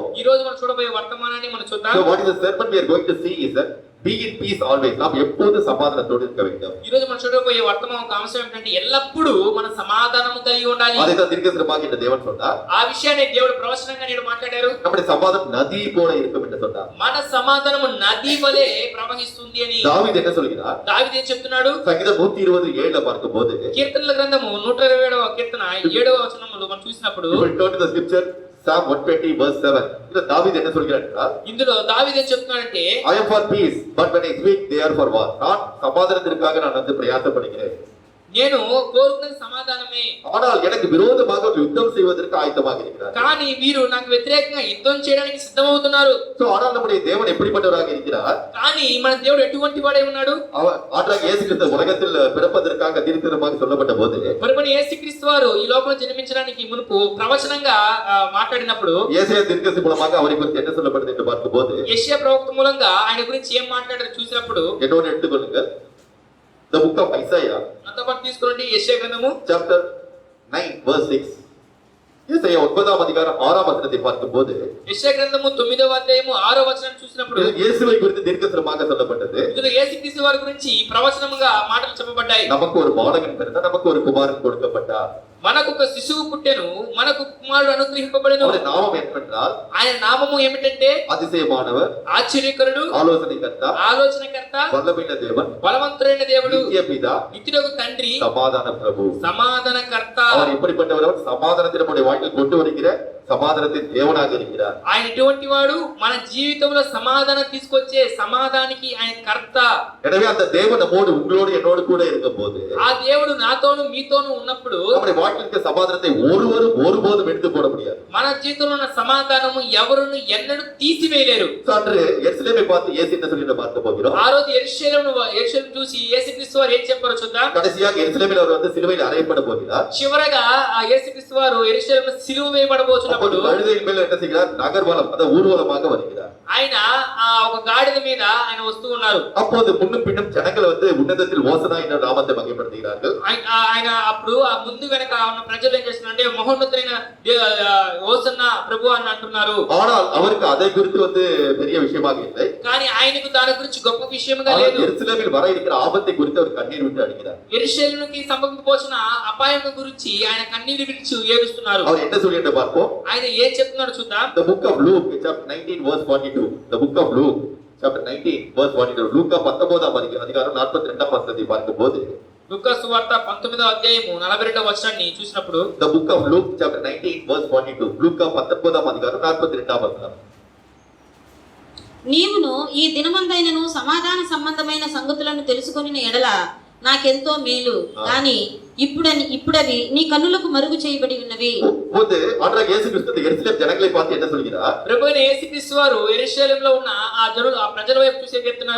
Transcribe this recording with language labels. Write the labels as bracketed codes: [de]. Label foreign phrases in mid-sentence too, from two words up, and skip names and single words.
[te] ఈ రోజు మనం చూడబోయే వర్తమానాన్ని మనం చూద్దాం. [en] So what is the sermon we are going to see is that be in peace always. [ta] நாம் எப்போது சமாதானத்தோடு இருக்க வேண்டும். [te] ఈ రోజు మనం చూడబోయే వర్తమానం ఒక అంశం ఏంటంటే ఎల్లప్పుడూ మన సమాధానము కలిగి ఉండాలి. [ta] அதைத்தான் தீர்க்கதரிசனமாக இந்த தேவன் சொன்னார். [te] ఆ విషయాన్ని దేవుడు ప్రవచనంగా నేడు మాట్లాడారు. [ta] நம்முடைய சமாதானம் நதி போல இருக்கும் என்று சொன்னார். [te] మన సమాధానము నది వలె ప్రవహిస్తుంది అని [ta] தாவீது என்ன சொல்கிறார்? [te] దావీదు ఏం చెప్తున్నాడు? [ta] சங்கீதம் 127 பார்க்கும்போது [te] కీర్తనల గ్రంథము 127వ కీర్తన 7వ వచనములో మనం చూసినప్పుడు [en] you will turn to the scripture Psalm 120 verse 7. [ta] இந்த தாவீது என்ன சொல்கிறார் என்றால், [te] ఇందులో దావీదు ఏం చెప్తున్నాడంటే [en] I am for peace but when I speak they are for war. [ta] நான் சமாதானத்திற்காக நான் வந்து பிரயாசப்படுகிறேன். [te] నేను కోరుకున్న సమాధానమే. [ta] ஆனால் எனக்கு விரோதமாக ஒரு யுத்தம் செய்வதற்கு ஆயத்தமாக இருக்கிறார். [te] కానీ వీరు నాకు వ్యతిరేకంగా యుద్ధం చేయడానికి సిద్ధమవుతున్నారు. [ta] சோ ஆனால் நம்முடைய தேவன் எப்படிப்பட்டவராக இருக்கிறார்? [te] కానీ మన దేవుడు ఎటువంటి వాడై ఉన్నాడు? [ta] ஆண்டவராக இயேசு கிறிஸ்து உலகத்தில் பிறப்பதற்காக தீர்க்கதரிசனமாக சொல்லப்பட்ட போது [te] ప్రభువైన యేసుక్రీస్తు వారు ఈ లోకంలో జన్మించడానికి మునుపు ప్రవచనంగా మాట్లాడినప్పుడు [ta] ஏசாயா தீர்க்கதரிசி மூலமாக அவரை குறித்து என்ன சொல்லப்படுது என்று பார்க்கும்போது [te] యెషయా ప్రవక్త మూలంగా ఆయన గురించి ఏం మాట్లాడారో చూసినప్పుడు [ta] என்னோட எடுத்துக்கொள்ளுங்கள். [en] The book of Isaiah [te] నాతో పాటు తీసుకోండి యెషయా గ్రంథము [en] chapter 9 verse 6. [ta] ஏசாயா 9ஆம் அதிகாரம் 6ஆம் வசனத்தை பார்க்கும்போது [te] యెషయా గ్రంథము 9వ అధ్యాయము 6వ వచనం చూసినప్పుడు [ta] இயேசுவை குறித்து தீர்க்கதரிசனமாக சொல்லப்பட்டது. [te] ఇందులో యేసుక్రీస్తు వారి గురించి ప్రవచనముగా మాటలు చెప్పబడ్డాయి. [ta] நமக்கு ஒரு பாலகன் பிறந்தார், நமக்கு ஒரு குமாரன் கொடுக்கப்பட்டார். [te] మనకు ఒక శిశువు పుట్టెను, మనకు కుమారుడు అనుగ్రహింపబడెను. [ta] அவருடைய நாமம் என்னவென்றால் [te] ఆయన నామము ఏమిటంటే [ta] அதிசயமானவர், [te] ఆశ్చర్యకరుడు, [ta] ஆலோசனைகர்த்தா, [te] ఆలోచనకర్త, [ta] வல்லமையுள்ள தேவன், [te] బలవంతుడైన దేవుడు, [ta] நித்திய பிதா, [te] నిత్యుడగు తండ్రి, [ta] சமாதான பிரபு. [te] సమాధానకర్త. [ta] அவர் எப்படிப்பட்டவர்? அவர் சமாதானத்தை நம்முடைய வாழ்க்கையில் கொண்டு வருகிற சமாதானத்தின் தேவனாக இருக்கிறார். [te] ఆయన ఎటువంటి వాడు? మన జీవితంలో సమాధానం తీసుకొచ్చే సమాధానానికి ఆయన కర్త. [ta] எனவே அந்த தேவன் நம்மோடு, உங்களோடு, என்னோடு கூட இருக்கும்போது [te] ఆ దేవుడు నాతోను మీతోను ఉన్నప్పుడు [ta] நம்முடைய வாழ்க்கையில் இருக்கிற சமாதானத்தை ஒருவரும் ஒருபோதும் எடுத்து போட முடியாது. [te] మన జీవితంలో ఉన్న సమాధానము ఎవరును ఎన్నడూ తీసివేయలేరు. [ta] அன்று எருசலேமை பார்த்து இயேசு என்ன சொல்லி பார்க்க போகிறோம். [te] ఆ రోజు యెరూషలేమును చూసి యేసుక్రీస్తు వారు ఏం చెప్పారో చూద్దాం. [ta] கடைசியாக எருசலேமில் அவர் வந்து சிலுவையில் அறையப்பட போகிறார். [te] చివరగా ఆ యేసుక్రీస్తు వారు యెరూషలేములో సిలువ వేయబడబోతున్నప్పుడు [ta] கழுதையின் மேல் என்ன செய்கிறார்? நகர்வலம், அதாவது ஊர்வலமாக வருகிறார். [te] ఆయన ఒక గాడిద మీద ఆయన వస్తూ ఉన్నారు. [ta] அப்போது முன்னும் பின்னும் ஜனங்கள் வந்து உன்னதத்தில் ஓசனா என்ற நாமத்தை மகிமைப்படுத்துகிறார்கள். [te] ఆయన అప్పుడు ఆ ముందు వెనక ఉన్న ప్రజలు ఏం చేస్తున్నారంటే మహోన్నతుడైన హోసన్న ప్రభు అని అంటున్నారు. [ta] ஆனால் அவருக்கு அதை குறித்து வந்து பெரிய விஷயமாக இல்லை. [te] కానీ ఆయనకు దాని గురించి గొప్ప విషయముగా లేదు. [ta] எருசலேமில் வர இருக்கிற ஆபத்தை குறித்து அவர் கண்ணீர் விட்டு அழுகிறார். [te] యెరూషలేముకి సంభవించబోతున్న అపాయం గురించి ఆయన కన్నీరు విడిచి ఏడుస్తున్నారు. [ta] அவர் என்ன சொல்லிட்டு பார்ப்போம். [te] ఆయన ఏం చెప్తున్నాడు చూద్దాం. [en] The book of Luke chapter 19 verse 42. The book of Luke chapter 19 verse 42. [ta] லூக்கா 19ஆம் அதிகாரம் 42ஆம் வசனத்தை பார்க்கும்போது [te] లూకా సువార్త 19వ అధ్యాయము 42వ వచనాన్ని చూసినప్పుడు [en] The book of Luke chapter 19 verse 42. [ta] లూకా 19ఆம் அதிகாரம் 42ஆம் వచనం. [te] నీవును ఈ దినమందైనను సమాధాన సంబంధమైన సంగతులను తెలుసుకొనిన ఎడల నాకెంతో మేలు, కానీ ఇప్పుడవి నీ కన్నులకు మరుగు చేయబడి ఉన్నవి. [ta] போது ஆண்டவராகிய இயேசு கிறிஸ்து எருசலேம் ஜனங்களை பார்த்து என்ன சொல்கிறார்? [te] ప్రభువైన యేసుక్రీస్తు వారు యెరూషలేములో ఉన్న ఆ ప్రజల వైపు చూసి చెప్తున్నారు,